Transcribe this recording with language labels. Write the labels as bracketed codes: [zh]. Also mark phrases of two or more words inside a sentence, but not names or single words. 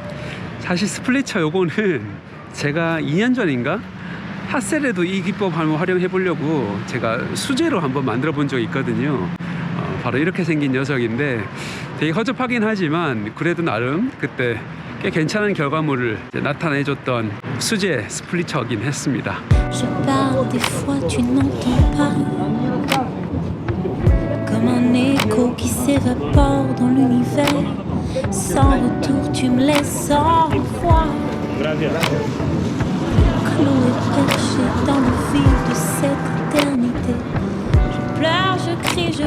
[ko] 사실 스플리처 요거는 제가 2년 전인가 핫셀에도 이 기법 한번 활용해 보려고 제가 수제로 한번 만들어 본 적이 있거든요. 바로 이렇게 생긴 녀석인데 되게 허접하긴 하지만 그래도 나름 그때 꽤 괜찮은 결과물을 나타내줬던 수제 스플리처긴 했습니다. [fr] Je parle des fois tu n'entends pas comme un écho qui s'évapore dans l'univers sans retour tu me laisses sans foi cloué perché dans le vide de cette éternité je pleure je crie je